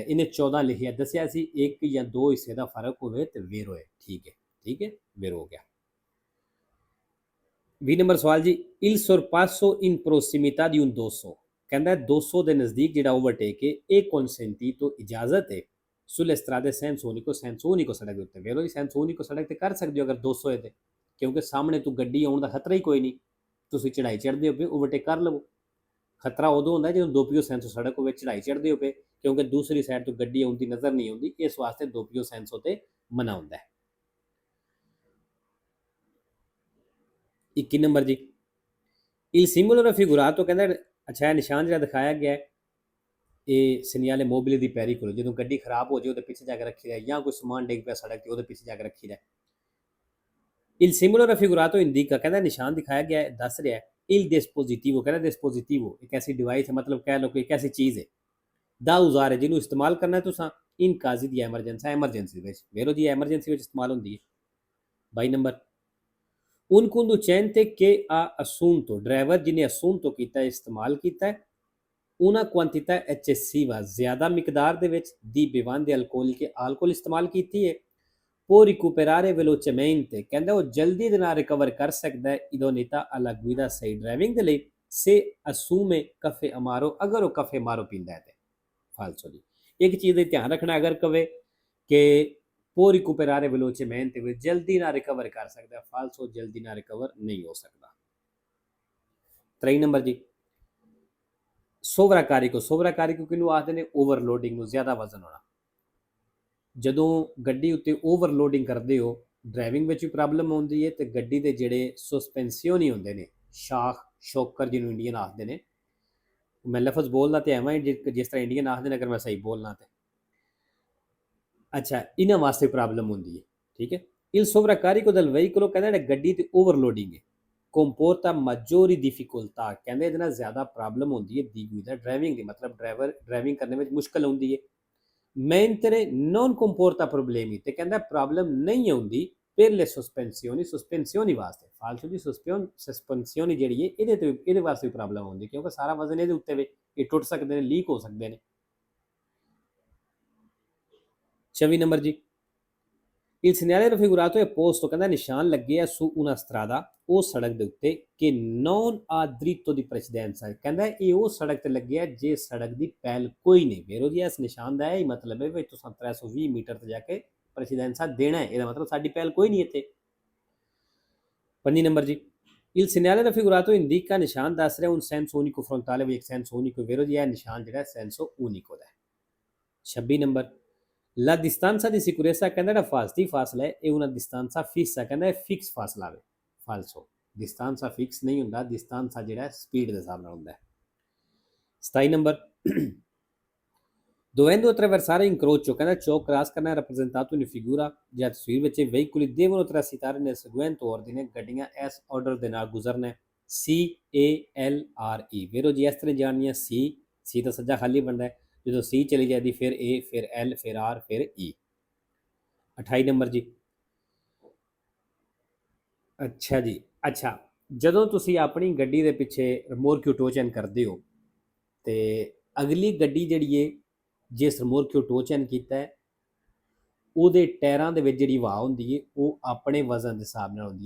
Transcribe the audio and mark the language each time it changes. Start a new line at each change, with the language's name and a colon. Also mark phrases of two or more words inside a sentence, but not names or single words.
Punjabi: ਇਹਨੇ 14 ਲਿਖਿਆ, ਦੱਸਿਆ ਸੀ 1 ਜਾਂ 2 ਹਿੱਸੇ ਦਾ ਫਰਕ ਹੋਵੇ ਤੇ ਵੇਰੋ ਹੈ। ਠੀਕ ਹੈ, ਠੀਕ ਹੈ, ਵੇਰੋ ਹੋ ਗਿਆ। 20 ਨੰਬਰ ਸਵਾਲ ਜੀ,
Italian: il sorpasso in prossimità di un 200,
Punjabi: ਕਹਿੰਦਾ 200 ਦੇ ਨਜ਼ਦੀਕ ਜਿਹੜਾ ਓਵਰਟੇਕ ਹੈ ਇਹ consentito, ਇਜਾਜ਼ਤ ਹੈ
Italian: sulle strade senza unico
Punjabi: ਸੜਕ ਦੇ ਉੱਤੇ। ਵੇਰੋ ਜੀ,
Italian: senza unico
Punjabi: ਸੜਕ ਤੇ ਕਰ ਸਕਦੇ ਹੋ ਅਗਰ 200 ਹੈ ਤੇ, ਕਿਉਂਕਿ ਸਾਹਮਣੇ ਤੋਂ ਗੱਡੀ ਆਉਣ ਦਾ ਖਤਰਾ ਹੀ ਕੋਈ ਨਹੀਂ, ਤੁਸੀਂ ਚੜਾਈ ਚੜ੍ਹਦੇ ਹੋ ਪਏ ਓਵਰਟੇਕ ਕਰ ਲਵੋ। ਖਤਰਾ ਉਦੋਂ ਹੁੰਦਾ ਜਦੋਂ
Italian: doppio senso
Punjabi: ਸੜਕ ਹੋਵੇ, ਚੜਾਈ ਚੜ੍ਹਦੇ ਹੋ ਪਏ, ਕਿਉਂਕਿ ਦੂਸਰੀ ਸਾਈਡ ਤੋਂ ਗੱਡੀ ਆਉਣ ਦੀ ਨਜ਼ਰ ਨਹੀਂ ਆਉਂਦੀ, ਇਸ ਵਾਸਤੇ
Italian: doppio senso
Punjabi: ਤੇ ਮਨਾ ਹੁੰਦਾ ਹੈ। 21 ਨੰਬਰ ਜੀ,
Italian: il simbolo raffigurato,
Punjabi: ਕਹਿੰਦਾ ਅੱਛਾ ਇਹ ਨਿਸ਼ਾਨ ਜਿਹੜਾ ਦਿਖਾਇਆ ਗਿਆ ਹੈ ਇਹ
Italian: segnale mobile di pericolo,
Punjabi: ਜਦੋਂ ਗੱਡੀ ਖਰਾਬ ਹੋ ਜਾਏ ਉਹਦੇ ਪਿੱਛੇ ਜਾ ਕੇ ਰੱਖੀ ਦਾ, ਜਾਂ ਕੋਈ ਸਮਾਨ ਡਿੱਗ ਪਿਆ ਸੜਕ ਤੇ ਉਹਦੇ ਪਿੱਛੇ ਜਾ ਕੇ ਰੱਖੀ ਦਾ।
Italian: il simbolo raffigurato indica,
Punjabi: ਕਹਿੰਦਾ ਨਿਸ਼ਾਨ ਦਿਖਾਇਆ ਗਿਆ ਹੈ ਦੱਸ ਰਿਹਾ
Italian: il dispositivo,
Punjabi: ਕਹਿੰਦਾ dispositivo ਇੱਕ ਐਸੀ ਡਿਵਾਈਸ ਹੈ, ਮਤਲਬ ਕਹਿ ਲਓ ਕਿ ਇੱਕ ਐਸੀ ਚੀਜ਼ ਹੈ ਦਾ ਉਜ਼ਾਰ ਹੈ ਜਿਹਨੂੰ ਇਸਤੇਮਾਲ ਕਰਨਾ ਤੁਸੀਂ
Italian: in casi di
Punjabi: ਐਮਰਜੈਂਸੀ, ਐਮਰਜੈਂਸੀ ਵਿੱਚ। ਵੇਰੋ ਜੀ, ਐਮਰਜੈਂਸੀ ਵਿੱਚ ਇਸਤੇਮਾਲ ਹੁੰਦੀ ਹੈ। 22 ਨੰਬਰ,
Italian: un conducente che ha assunto,
Punjabi: ਡਰਾਈਵਰ ਜਿਹਨੇ assunto ਕੀਤਾ, ਇਸਤੇਮਾਲ ਕੀਤਾ
Italian: una quantità eccessiva,
Punjabi: ਜ਼ਿਆਦਾ ਮਿਕਦਾਰ ਦੇ ਵਿੱਚ ਦੀ
Italian: bevande alcoliche, alcol
Punjabi: ਇਸਤੇਮਾਲ ਕੀਤੀ ਹੈ,
Italian: può recuperare velocemente,
Punjabi: ਕਹਿੰਦਾ ਉਹ ਜਲਦੀ ਦੇ ਨਾਲ ਰਿਕਵਰ ਕਰ ਸਕਦਾ ਹੈ
Italian: idoneità alla guida,
Punjabi: ਸਹੀ ਡਰਾਈਵਿੰਗ ਦੇ ਲਈ,
Italian: se assume caffè amaro,
Punjabi: ਅਗਰ ਉਹ
Italian: caffè amaro
Punjabi: ਪੀਂਦਾ ਹੈ ਤੇ। ਫਾਲਸੋ ਜੀ, ਇੱਕ ਚੀਜ਼ ਦਾ ਧਿਆਨ ਰੱਖਣਾ, ਅਗਰ ਕਵੇ ਕਿ
Italian: può recuperare velocemente,
Punjabi: ਵੀ ਜਲਦੀ ਨਾਲ ਰਿਕਵਰ ਕਰ ਸਕਦਾ, ਫਾਲਸੋ ਜਲਦੀ ਨਾਲ ਰਿਕਵਰ ਨਹੀਂ ਹੋ ਸਕਦਾ। 23 ਨੰਬਰ ਜੀ, ਸੋਵਰਾਕਾਰੀਕੋ, ਸੋਵਰਾਕਾਰੀਕੋ ਕਿਹਨੂੰ ਆਖਦੇ ਨੇ? ਓਵਰਲੋਡਿੰਗ ਨੂੰ, ਜ਼ਿਆਦਾ ਵਜ਼ਨ ਹੋਣਾ। ਜਦੋਂ ਗੱਡੀ ਉੱਤੇ ਓਵਰਲੋਡਿੰਗ ਕਰਦੇ ਹੋ, ਡਰਾਈਵਿੰਗ ਵਿੱਚ ਵੀ ਪ੍ਰੋਬਲਮ ਆਉਂਦੀ ਹੈ, ਤੇ ਗੱਡੀ ਦੇ ਜਿਹੜੇ ਸਸਪੈਂਸੀਓਨ ਹੀ ਹੁੰਦੇ ਨੇ, ਸ਼ਾਖ ਸ਼ੋਕਰ ਜਿਹਨੂੰ ਇੰਡੀਅਨ ਆਖਦੇ ਨੇ, ਮੈਂ ਲਫ਼ਜ਼ ਬੋਲਦਾ ਤੇ ਐਵੇਂ ਜਿਸ ਤਰ੍ਹਾਂ ਇੰਡੀਅਨ ਆਖਦੇ ਨੇ, ਅਗਰ ਮੈਂ ਸਹੀ ਬੋਲਣਾ ਤੇ ਅੱਛਾ, ਇਹਨਾਂ ਵਾਸਤੇ ਪ੍ਰੋਬਲਮ ਹੁੰਦੀ ਹੈ। ਠੀਕ ਹੈ,
Italian: il sovraccarico del veicolo,
Punjabi: ਕਹਿੰਦਾ ਗੱਡੀ ਤੇ ਓਵਰਲੋਡਿੰਗ ਹੈ,
Italian: comporta maggiori difficoltà,
Punjabi: ਕਹਿੰਦੇ ਇਹਦੇ ਨਾਲ ਜ਼ਿਆਦਾ ਪ੍ਰੋਬਲਮ ਹੁੰਦੀ ਹੈ
Italian: di guida,
Punjabi: ਡਰਾਈਵਿੰਗ ਦੀ, ਮਤਲਬ ਡਰਾਈਵਿੰਗ ਕਰਨੇ ਵਿੱਚ ਮੁਸ਼ਕਲ ਆਉਂਦੀ ਹੈ।
Italian: mentre non comporta problemi,
Punjabi: ਤੇ ਕਹਿੰਦਾ ਪ੍ਰੋਬਲਮ ਨਹੀਂ ਆਉਂਦੀ
Italian: per le sospensioni,
Punjabi: ਸਸਪੈਂਸੀਓਨੀ ਵਾਸਤੇ। ਫਾਲਤੂ ਦੀ ਸਸਪੈਂਸੀਓਨੀ ਜਿਹੜੀ ਹੈ ਇਹਦੇ ਵਾਸਤੇ ਵੀ ਪ੍ਰੋਬਲਮ ਆਉਂਦੀ, ਕਿਉਂਕਿ ਸਾਰਾ ਵਜ਼ਨ ਇਹਦੇ ਉੱਤੇ ਵੇ, ਇਹ ਟੁੱਟ ਸਕਦੇ ਨੇ, ਲੀਕ ਹੋ ਸਕਦੇ ਨੇ। 26 ਨੰਬਰ ਜੀ,
Italian: il segnale raffigurato è posto,
Punjabi: ਕਹਿੰਦਾ ਨਿਸ਼ਾਨ ਲੱਗੇ ਆ
Italian: su una strada,
Punjabi: ਉਹ ਸੜਕ ਦੇ ਉੱਤੇ, ਕਿ
Italian: non ha diritto di precedenza,
Punjabi: ਕਹਿੰਦਾ ਇਹ ਉਹ ਸੜਕ ਤੇ ਲੱਗਿਆ ਜੇ ਸੜਕ ਦੀ ਪਹਿਲ ਕੋਈ ਨਹੀਂ। ਵੇਰੋ ਜੀ, ਇਸ ਨਿਸ਼ਾਨ ਦਾ ਇਹ ਮਤਲਬ ਹੈ ਵੀ ਤੁਸੀਂ 320 ਮੀਟਰ ਤੇ ਜਾ ਕੇ ਪ੍ਰੈਸੀਡੈਂਸਾ ਦੇਣਾ ਹੈ, ਇਹਦਾ ਮਤਲਬ ਸਾਡੀ ਪਹਿਲ ਕੋਈ ਨਹੀਂ ਇੱਥੇ। 25 ਨੰਬਰ ਜੀ,
Italian: il segnale raffigurato indica,
Punjabi: ਨਿਸ਼ਾਨ ਦੱਸ ਰਿਹਾ
Italian: un senso unico frontale,
Punjabi: ਵੀ ਇੱਕ
Italian: senso unico।
Punjabi: ਵੇਰੋ ਜੀ, ਇਹ ਨਿਸ਼ਾਨ ਜਿਹੜਾ
Italian: senso unico
Punjabi: ਦਾ ਹੈ। 26 ਨੰਬਰ,
Italian: la distanza di sicurezza,
Punjabi: ਕਹਿੰਦਾ ਜਿਹੜਾ ਫਾਸਤੀ ਫਾਸਲਾ ਹੈ ਇਹ
Italian: una distanza fissa,
Punjabi: ਕਹਿੰਦਾ ਇਹ ਫਿਕਸ ਫਾਸਲਾ ਹੈ। ਫਾਲਸੋ, distanza ਫਿਕਸ ਨਹੀਂ ਹੁੰਦਾ, distanza ਜਿਹੜਾ ਸਪੀਡ ਦੇ ਹਿਸਾਬ ਨਾਲ ਹੁੰਦਾ ਹੈ। 27 ਨੰਬਰ,
Italian: dovendo attraversare incrocio,
Punjabi: ਕਹਿੰਦਾ ਚੌਕ ਕ੍ਰਾਸ ਕਰਨਾ,
Italian: rappresentato in figura,
Punjabi: ਜਾਂ ਤਸਵੀਰ ਵਿੱਚ
Italian: veicoli devono transitare nel seguente ordine,
Punjabi: ਗੱਡੀਆਂ ਇਸ ਆਰਡਰ ਦੇ ਨਾਲ ਗੁਜ਼ਰਨਾ, CALRE। ਵੇਰੋ ਜੀ, ਇਸ ਤਰ੍ਹਾਂ ਜਾਣੀਆਂ, ਸੀ ਤਾਂ ਸੱਜਾ ਖਾਲੀ ਬਣਦਾ ਹੈ, ਜਦੋਂ ਸੀ ਚਲੀ ਜਾਂਦੀ ਫਿਰ A, ਫਿਰ L, ਫਿਰ R, ਫਿਰ E। 28 ਨੰਬਰ ਜੀ, ਅੱਛਾ ਜੀ, ਅੱਛਾ, ਜਦੋਂ ਤੁਸੀਂ ਆਪਣੀ ਗੱਡੀ ਦੇ ਪਿੱਛੇ ਰਿਮੋਰਕਿਊ ਟੋਚਨ ਕਰਦੇ ਹੋ ਤੇ ਅਗਲੀ ਗੱਡੀ ਜਿਹੜੀ ਹੈ ਜਿਸ ਰਿਮੋਰਕਿਊ ਟੋਚਨ ਕੀਤਾ ਹੈ ਉਹਦੇ ਟਾਇਰਾਂ ਦੇ ਵਿੱਚ ਜਿਹੜੀ ਹਵਾ ਹੁੰਦੀ ਹੈ ਉਹ ਆਪਣੇ ਵਜ਼ਨ ਦੇ ਹਿਸਾਬ ਨਾਲ ਹੁੰਦੀ ਹੈ।